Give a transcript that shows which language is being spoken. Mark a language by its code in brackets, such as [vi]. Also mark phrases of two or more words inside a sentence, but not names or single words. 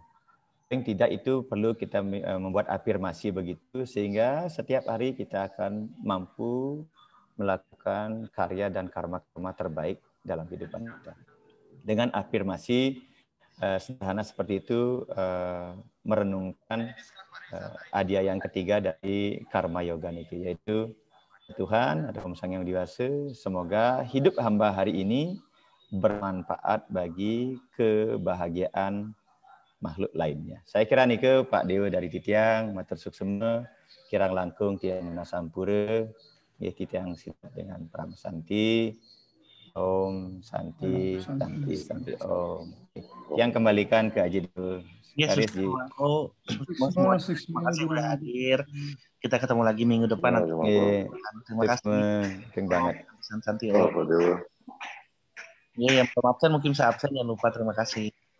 [id] Yang tidak itu perlu kita membuat afirmasi begitu sehingga setiap hari kita akan mampu melakukan karya dan karma-karma terbaik dalam kehidupan kita. Dengan afirmasi sederhana seperti itu merenungkan adya yang ketiga dari karma yoga niki, yaitu Tuhan, ada Om Sang Yang Widi-Wasa, semoga hidup hamba hari ini bermanfaat bagi kebahagiaan makhluk lainnya. Saya kira nih Pak Dewa dari [ban] Titiang, matur suksema, kirang langkung tiang nasampura, [id] ya Titiang siap dengan Pramasanti, [sa] Om Santi, Santi Om. [id] Yang kembalikan ke Aji dulu. Yesus, semua terima kasih sudah hadir. Kita ketemu lagi minggu depan. Terima kasih. Keren banget. [sa] Santi Om. [id] Ya, yang absen mungkin saya absen, jangan lupa terima kasih.